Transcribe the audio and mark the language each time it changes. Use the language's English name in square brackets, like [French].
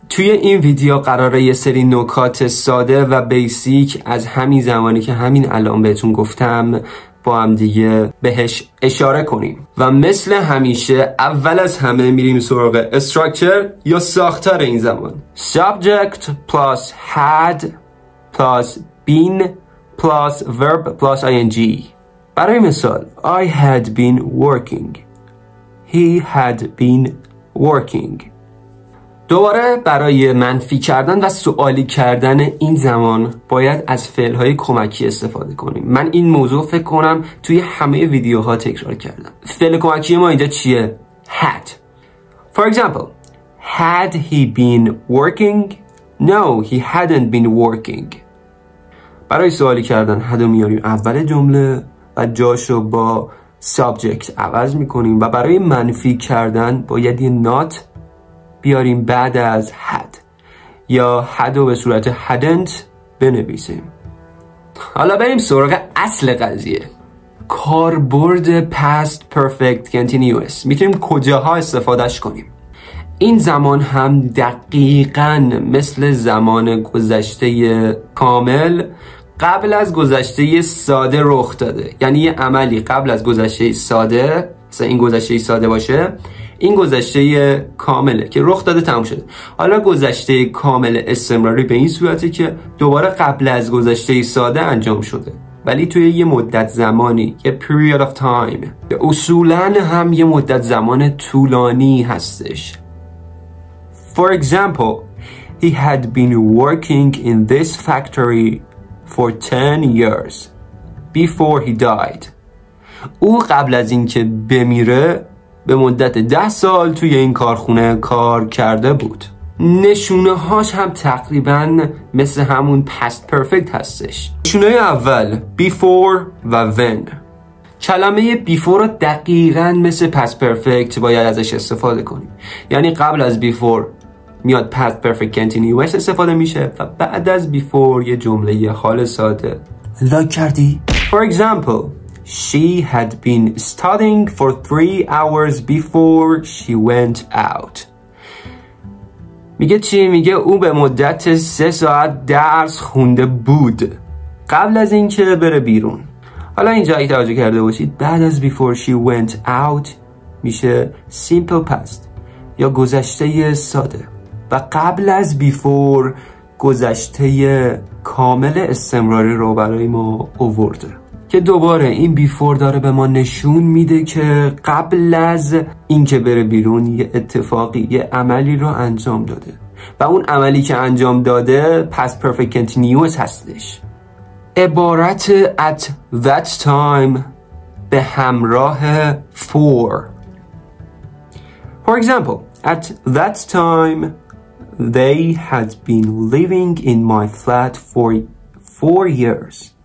[Persian] توی این ویدیو قراره یه سری نکات ساده و بیسیک از همین زمانی که همین الان بهتون گفتم با هم دیگه بهش اشاره کنیم و مثل همیشه اول از همه میریم سراغ structure یا ساختار این زمان. [English] Subject plus had plus been plus verb plus ing. [Persian] برای مثال [English] I had been working. He had been working. [Persian] دوباره برای منفی کردن و سوالی کردن این زمان باید از فعل‌های کمکی استفاده کنیم. من این موضوع فکر کنم توی همه ویدیوها تکرار کردم. فعل کمکی ما اینجا چیه؟ had. [English] For example, had he been working? No, he hadn't been working. [Persian] برای سوالی کردن had میاریم اول جمله و جاشو با subject عوض میکنیم و برای منفی کردن باید یه not بیاریم بعد از had یا had رو به صورت hadn't بنویسیم. حالا بریم سراغ اصل قضیه. کاربرد past perfect continuous میتونیم کجاها استفادهش کنیم؟ این زمان هم دقیقاً مثل زمان گذشته کامل قبل از گذشته ساده رخ داده. یعنی یه عملی قبل از گذشته ساده، مثلا این گذشته ساده باشه، این گذشته کامله که رخ داده تموم شده. حالا گذشته کامل استمراری به این صورته که دوباره قبل از گذشته ساده انجام شده ولی توی یه مدت زمانی، یه [English] period of time [Persian] که اصولاً هم یه مدت زمان طولانی هستش. [English] For example, he had been working in this factory for 10 years before he died. [Persian] او قبل از اینکه بمیره به مدت 10 سال توی این کارخونه کار کرده بود. نشونه هاش هم تقریبا مثل همون past perfect هستش. نشونه اول before و when. کلمه before رو دقیقا مثل past perfect باید ازش استفاده کنیم. یعنی قبل از before میاد past perfect continuous استفاده میشه و بعد از before یه جمله حال ساده. لاک کردی؟ [English] For example, she had been studying for 3 hours before she went out. [Persian] میگه چی؟ میگه او به مدت 3 ساعت درس خونده بود قبل از اینکه بره بیرون. حالا اینجا اگه توجه کرده باشید بعد از [English] before she went out [Persian] میشه simple past یا گذشته ساده و قبل از before گذشته کامل استمراری رو برای ما آورده که دوباره این before داره به ما نشون میده که قبل از اینکه بره بیرون یه اتفاقی، یه عملی رو انجام داده و اون عملی که انجام داده past perfect continuous hastش. عبارت [English] at that time [Persian] به همراه for. [English] For example, at that time they had been living in my flat for 4 years.